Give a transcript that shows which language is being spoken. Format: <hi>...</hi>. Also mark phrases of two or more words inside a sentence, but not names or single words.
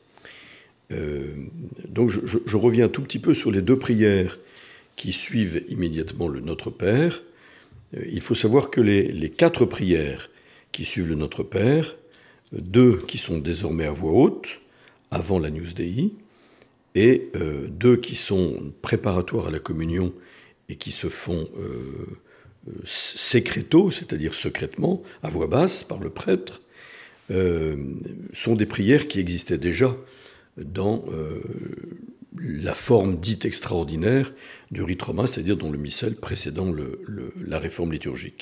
<fr>Donc je reviens un tout petit peu sur les deux prières qui suivent immédiatement le Notre Père. Il faut savoir que les quatre prières qui suivent le Notre Père, deux qui sont désormais à voix haute, avant l'Agnus Dei, et deux qui sont préparatoires à la communion et qui se font secreto, c'est-à-dire secrètement, à voix basse, par le prêtre, sont des prières qui existaient déjà dans la forme dite extraordinaire du rite romain, c'est-à-dire dans le missel précédant la réforme liturgique.</fr>